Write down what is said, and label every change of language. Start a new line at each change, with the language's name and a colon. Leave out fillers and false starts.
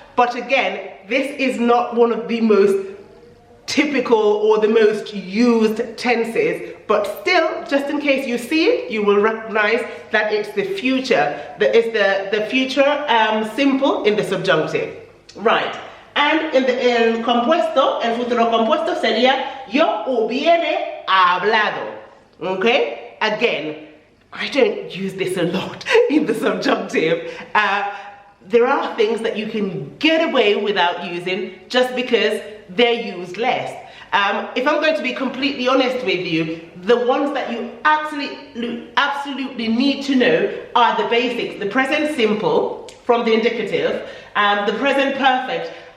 English: But again, this is not one of the most typical or the most used tenses, but still, just in case you see it, you will recognize that it's the future. It's the future simple in the subjunctive. Right. And in
Spanish: el compuesto, el futuro compuesto sería yo hubiere hablado.
English: Okay? Again, I don't use this a lot in the subjunctive. There are things that you can get away without using just because they're used less. If I'm going to be completely honest with you, the ones that you absolutely need to know are the basics. The present simple from the indicative, the present perfect.